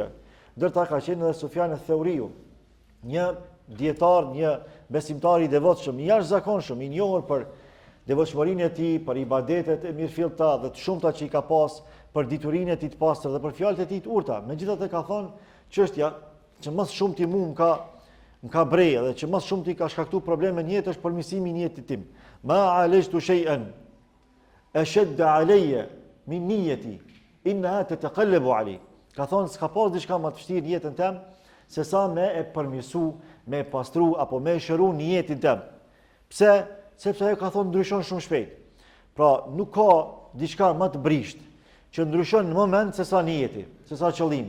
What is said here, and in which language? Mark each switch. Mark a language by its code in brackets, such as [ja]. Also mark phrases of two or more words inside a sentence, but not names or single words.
[sq] Ndërta ka qenë edhe Sufjan al-Thauriu, një dietar, një besimtar i devotshëm, i jashtëzakonshëm, i njohur për devotshmërinë e tij, për ibadetet e mirëfillta dhe të shumta që i ka pas, për diturinë e tij të pastër dhe për fjalët e tij të urta. Megjithatë ka thonë çështja që më shumë ti më ka breja dhe që më shumë ti ka shkaktuar probleme në jetë është përmirësimi i jetës tim. [ar] ما عالجت شيئا أشد علي من نيتي إنها تتقلب عليه. [sq] Ka thonë s'ka pas diçka më të vështirë në jetën tem se sa me e përmirësu, me e pastru apo me e shëru në jetën tem. Pse? Sepse ajo ka thonë ndryshon shumë shpejt. Pra nuk ka diçka më të brisht që ndryshon në moment se sa niyeti, se sa qëllimi.